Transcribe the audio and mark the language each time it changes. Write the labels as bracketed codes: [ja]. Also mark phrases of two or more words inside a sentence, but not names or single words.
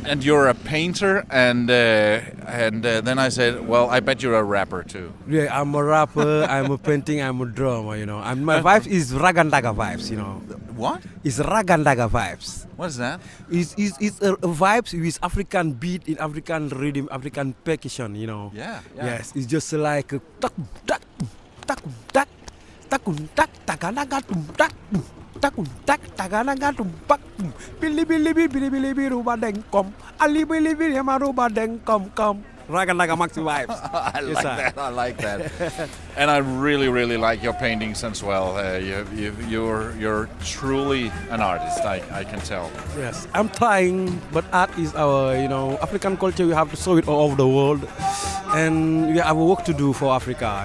[en] And you're a painter, and then I said, well, I bet you're a rapper too. Yeah, I'm a rapper, I'm a painting, I'm a drummer, you know. And my vibes is ragandaga vibes, you know. What? It's ragandaga vibes. What is that? It's a vibes with African beat, in African rhythm, African percussion, you know. Yeah. Yes, it's just like a tak tak tak tak tak tak takanaga tak takun tak taganaga tumpak bili bili bili bili bili ruba deng kom ali bili bili maruba deng kom raganaga maxi vibes. I like that. And I really like your paintings as well. You're truly an artist, I can tell. Yes, I'm trying, but art is our, African culture. We have to show it all over the world, and we have a work to do for Africa.